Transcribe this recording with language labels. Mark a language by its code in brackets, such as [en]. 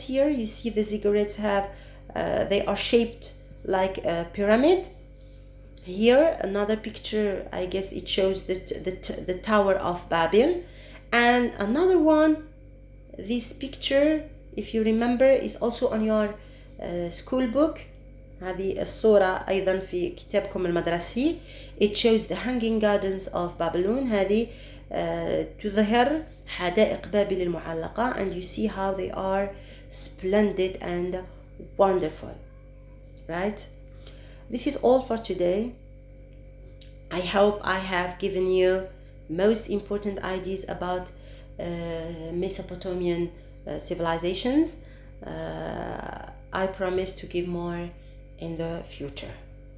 [en] Here you see the ziggurats have they are shaped like a pyramid. Here another picture, I guess it shows the Tower of Babel. And another one, this picture, if you remember, is also on your school book. [ar] هذه الصورة أيضا في كتابكم المدرسي. [en] It shows the hanging gardens of Babylon. [ar] هذه تظهر حدائق بابل المعلقة, [en] and you see how they are splendid and wonderful, right? This is all for today. I hope I have given you most important ideas about Mesopotamian civilizations. I promise to give more in the future.